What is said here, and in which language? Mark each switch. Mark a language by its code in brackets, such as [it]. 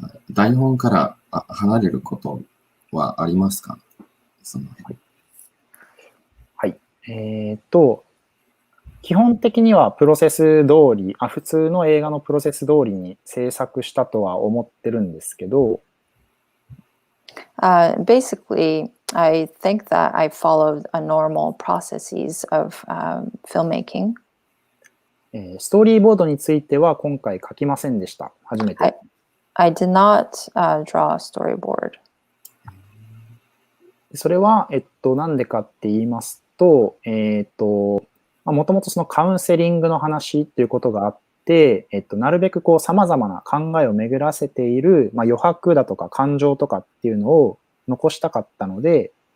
[ja] 台本から離れることはありますか？はい。基本的にはプロセス通り、普通の映画のプロセス通りに制作したとは思ってるんですけど、 [en] Basically, I think that I followed a normal processes of filmmaking. [ja] ストーリーボードについては今回書きませんでした。初めて。 [en] I did not draw a storyboard. [ja] それは、なんでかって言いますと、もともとそのカウンセリングの話っていうことがあって、なるべくこう様々な考えを巡らせている、余白だとか感情とかっていうのを残したかったので、